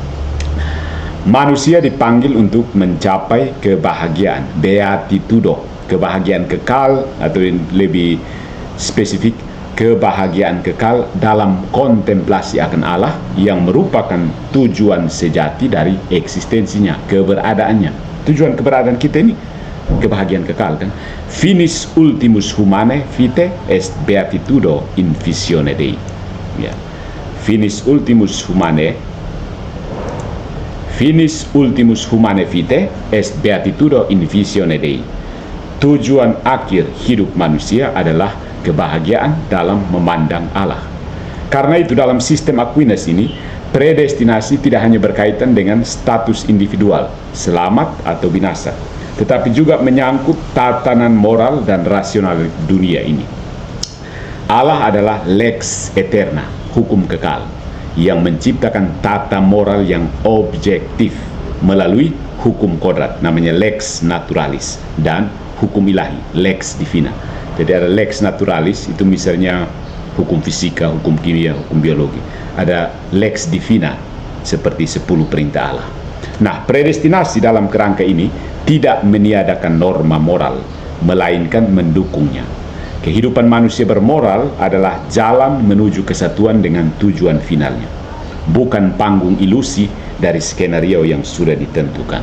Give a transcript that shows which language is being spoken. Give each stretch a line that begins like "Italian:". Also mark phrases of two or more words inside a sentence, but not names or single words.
Indonesian: Manusia dipanggil untuk mencapai kebahagiaan, beatitudo, kebahagiaan kekal, atau lebih spesifik, kebahagiaan kekal dalam kontemplasi akan Allah yang merupakan tujuan sejati dari eksistensinya, keberadaannya. Tujuan keberadaan kita ini kebahagiaan kekal kan.
Latin: Finis ultimus humanae vitae est beatitudo in visione Dei.
Indonesian: Ya.
Latin: Finis ultimus humanae vitae est beatitudo in visione Dei.
Indonesian: Tujuan akhir hidup manusia adalah kebahagiaan dalam memandang Allah. Karena itu dalam sistem Aquinas ini, predestinasi tidak hanya berkaitan dengan status individual, selamat atau binasa, tetapi juga menyangkut tatanan moral dan rasional dunia ini. Allah adalah
Latin: lex eterna,
Indonesian: hukum kekal, yang menciptakan tata moral yang objektif melalui hukum kodrat, namanya
Latin: lex naturalis,
Indonesian: dan hukum ilahi,
Latin: lex divina.
Indonesian: Jadi ada
Latin: lex naturalis,
Indonesian: itu misalnya hukum fisika, hukum kimia, hukum biologi. Ada
Latin: lex divina,
Indonesian: seperti 10 perintah Allah. Nah, predestinasi dalam kerangka ini tidak meniadakan norma moral, melainkan mendukungnya. Kehidupan manusia bermoral adalah jalan menuju kesatuan dengan tujuan finalnya, bukan panggung ilusi dari skenario yang sudah ditentukan.